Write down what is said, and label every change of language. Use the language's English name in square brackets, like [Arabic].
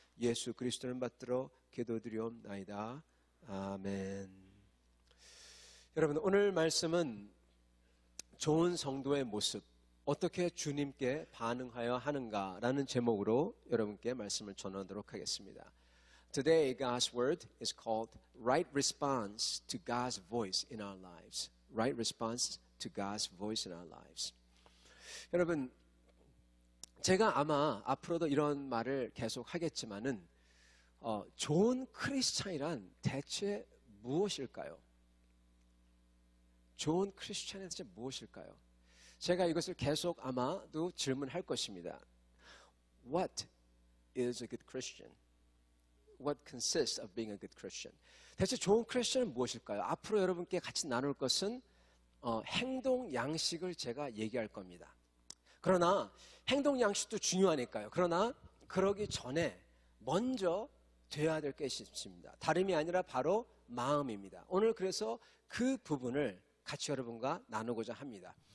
[Korean] 예수 그리스도를 받들어 기도드리옵나이다. 아멘. 여러분, 오늘 말씀은 좋은 성도의 모습, 어떻게 주님께 반응하여 하는가라는 제목으로 여러분께 말씀을 전하도록 하겠습니다. [English] Today, God's word is called Right Response to God's Voice in Our Lives. Right Response to God's Voice in Our Lives. [Korean] 여러분, 제가 아마 앞으로도 이런 말을 계속 하겠지만은 좋은 크리스찬이란 대체 무엇일까요? 좋은 크리스찬이 대체 무엇일까요? 제가 이것을 계속 아마도 질문할 것입니다. [English] What is a good Christian? What consists of being a good Christian? [Korean] 대체 좋은 크리스찬은 무엇일까요? 앞으로 여러분께 같이 나눌 것은 행동 양식을 제가 얘기할 겁니다. 그러나 행동 양식도 중요하니까요. 그러나 그러기 전에 먼저 돼야 될 것이 있습니다. 다름이 아니라 바로 마음입니다. 오늘 그래서 그 부분을 같이 여러분과 나누고자 합니다.